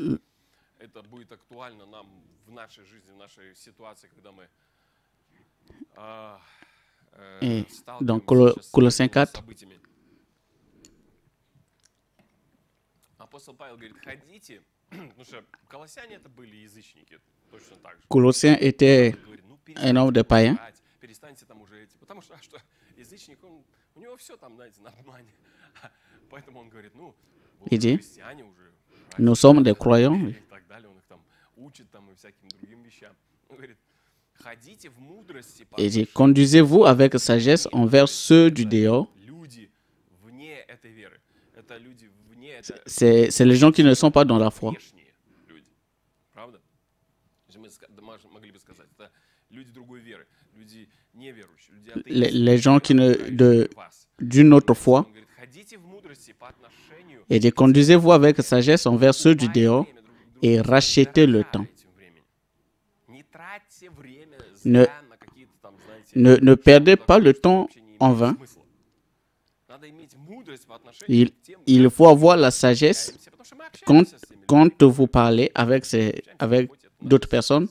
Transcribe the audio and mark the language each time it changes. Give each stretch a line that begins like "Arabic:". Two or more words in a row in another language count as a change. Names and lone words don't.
Russian: Это будет актуально нам в нашей жизни, в нашей ситуации, когда мы
French: dans
Russian: сталкиваемся сейчас с
French: Colossiens
Russian: такими 4, событиями. Апостол Павел говорит, ходите, потому что колоссяне это были язычники, точно так же.
French: Colossien était
Russian: Он говорит, ну
French: un homme de païens.
Russian: перестаньте там уже эти, потому что, язычник, у него все там, знаете, на обмане. Поэтому он говорит, ну, вы
French: Il dit,
Russian: христиане уже.
French: nous sommes des croyants.
Russian: И так далее, он их там учит там и всяким другим вещам. Он говорит, ходите в мудрости.
French: Il dit, conduisez-vous avec sagesse envers ceux du dehors.
Russian: Люди вне этой веры. Это люди вне этой...
French: C'est les gens qui ne sont pas dans la foi.
Russian: Внешние люди. Правда? Мы могли бы сказать, это люди другой веры, люди неверующие, люди атеисты.
French: Les gens qui d'une autre foi.
Russian: Он говорит, ходите в мудрости по отношению...
French: Il dit, conduisez-vous avec sagesse envers ceux du dehors et rachetez le temps. Ne perdez pas le temps en vain. Il faut avoir la sagesse quand vous parlez avec d'autres personnes.